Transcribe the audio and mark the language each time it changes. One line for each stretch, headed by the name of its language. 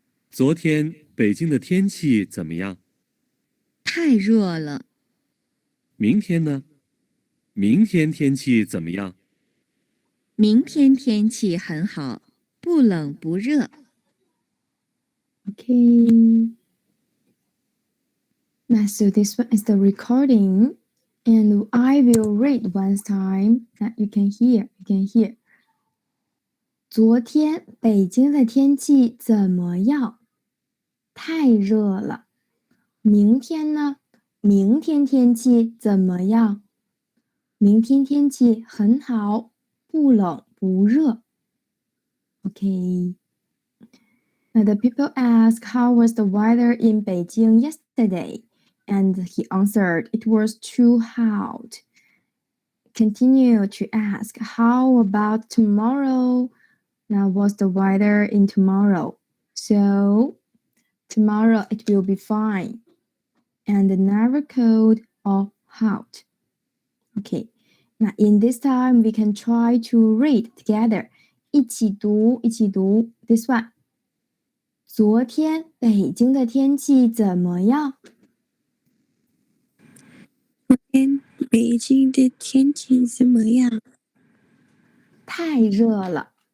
Chinese: 昨天北京的天气怎么样？太热了。明天呢？明天天气怎么样？明天天气很好，不冷不热。
English: Okay. Now, so this one is the recording, and I will read one time that you can hear.
Chinese: 昨天北京的天气怎么样？太热了。明天呢？明天天气怎么样？明天天气很好，不冷不热。
English: Okay. Now the people ask how was the weather in Beijing yesterday, and he answered it was too hot. Continue to ask how about tomorrow? Now what's the weather in tomorrow? So tomorrow it will be fine, and never cold or hot. Okay. Now in this time we can try to read together.
Chinese: 一起读. This one. 昨天北京的天气怎么样？昨天北京的天气怎么样？太热了。